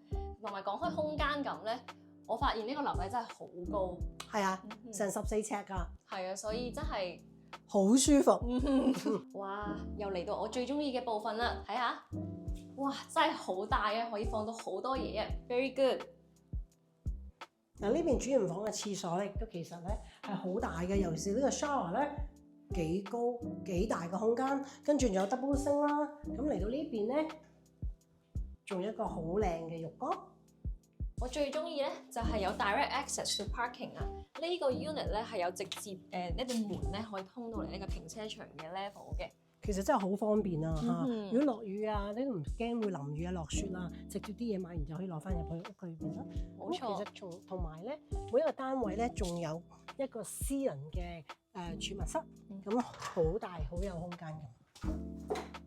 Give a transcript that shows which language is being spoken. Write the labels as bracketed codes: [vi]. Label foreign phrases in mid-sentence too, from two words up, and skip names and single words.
[yue] 同埋講開空間感咧，我發現呢個樓底真係好高，係啊，成14尺㗎。係啊，所以真係好舒服。哇！又嚟到我最中意嘅部分啦，睇下，哇！真係好大啊，可以放到好多嘢啊 ， [en] very good。 [yue] 嗱呢邊主人房嘅廁所咧，亦都其實咧係好大嘅，尤其是呢個 shower 咧幾高幾大嘅空間，跟住仲有 [en] double sink [yue] 啦。咁嚟到呢邊咧，仲有一個好靚嘅浴缸。我最中意咧就係有 [en] direct access to parking [yue] 啊！呢個 unit 咧係有直接一啲門咧可以通到嚟呢個停車場嘅 level 嘅。其實真係好方便啊！如果落雨啊，你都唔驚會淋雨啊、落雪啊，直接啲嘢買完就可以攞翻入去屋裏邊啦。冇錯。其實同埋咧，每一個單位咧仲有一個私人嘅儲物室，咁好大好有空間嘅。